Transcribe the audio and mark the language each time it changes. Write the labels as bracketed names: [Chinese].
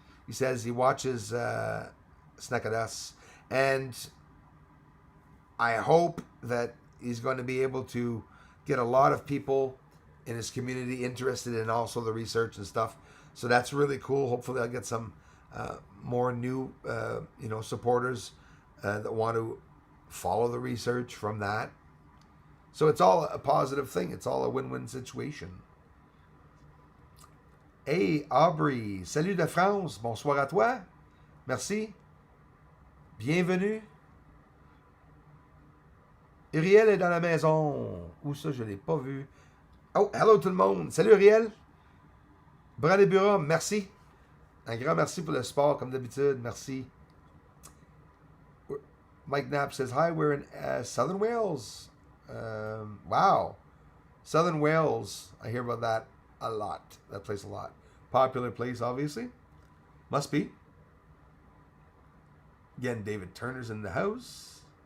[English] He says he watches Snack at Us, and I hope that he's going to be able to get a lot of people in his community interested in also the research and stuff. So that's really cool. Hopefully I'll get some more new supporters that want to follow the research from that. So it's all a positive thing. It's all a win-win situation. [French] Hey Aubrey, salut de France, bonsoir à toi. Merci. Bienvenue. Uriel est dans la maison. Où ça, je l'ai pas vu. Oh, hello tout le monde. Salut Uriel. Bralébura, merci. Un grand merci pour le sport, comme d'habitude. Merci. [English] Mike Knapp says, hi, we're in Southern Wales. Wow. Southern Wales. I hear about that a lot. That place a lot. Popular place, obviously. Must be. Again, David Turner's in the house.